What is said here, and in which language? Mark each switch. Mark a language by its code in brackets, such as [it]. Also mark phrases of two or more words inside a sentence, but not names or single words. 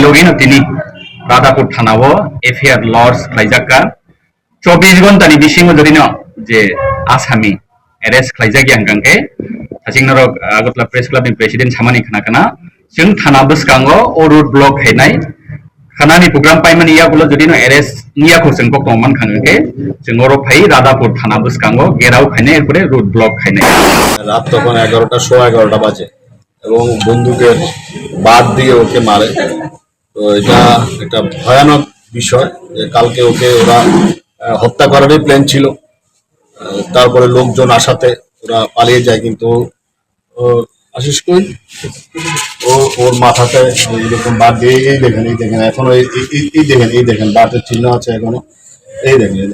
[trp] लगेनो दिनै रादापुर थानाव एफआईआर लॉन्च खालायजाका 24 घन्टानि बिसिङाव जदिनो जे आसामी एरेस्ट खालायजागि हांगांके हासिंनर आगरतला प्रेस क्लाबनि प्रेसिडेन्ट सामानि खोनाखोना जों थाना बसकांगो ओ रूट ब्लक हैनाय खानानि प्रोग्राम पाइमानि यागुलो जदिनो एरेस्ट नियाखौ जों कक्टमान खांगके जों ओरो फाइ रादापुर थाना बसकांगो गेराव खायनाय एरपरे रूट ब्लक खायनाय [bn] রাত তখন 11টা 11:15 বাজে এবং বন্দুকের বাদ দিয়ে ওকে মারে। তো এটা একটা ভয়ানক বিষয় যে কালকে ওকে ওরা হত্যা করারই প্ল্যান ছিল। তারপরে লোকজন আসাতে ওরা পালিয়ে যায়, কিন্তু আশিস কই ওর মাথাতে এরকম বাদ দিয়ে এই দেখেন এখনো এই দেখেন বাতের চিহ্ন আছে এখনো, এই দেখেন।